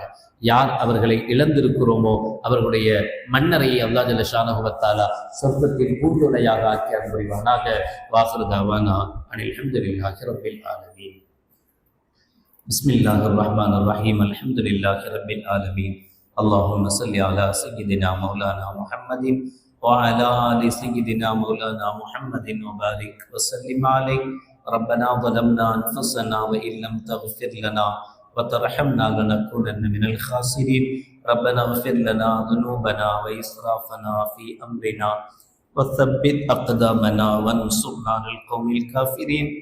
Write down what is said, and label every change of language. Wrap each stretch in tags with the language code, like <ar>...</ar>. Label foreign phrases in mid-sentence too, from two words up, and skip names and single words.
<ta>யார் அவர்களை இழந்திருக்கிறோமோ அவர்களுடைய மன்னரையை அல்லாஹ்</ta> <ar>جل شأنه وتعالى</ar> <ta>சொர்க்கத்தின் பூந்துளையாக ஆக்கி அருள்வானாக.</ta> <ar>وآخر دعوانا أن الحمد لله رب العالمين. بسم الله الرحمن الرحيم. الحمد لله رب العالمين اللهم صل على سيدنا مولانا محمد وعلى آل سيدنا مولانا محمد وبارك وسلم عليه. ربنا ظلمنا أنفسنا وإن لم تغفر لنا وترحمنا لنكونن من الخاسرين. ربنا اغفر لنا ذنوبنا وإسرافنا في أمرنا وثبت أقدامنا وانصرنا على القوم الكافرين.</ar>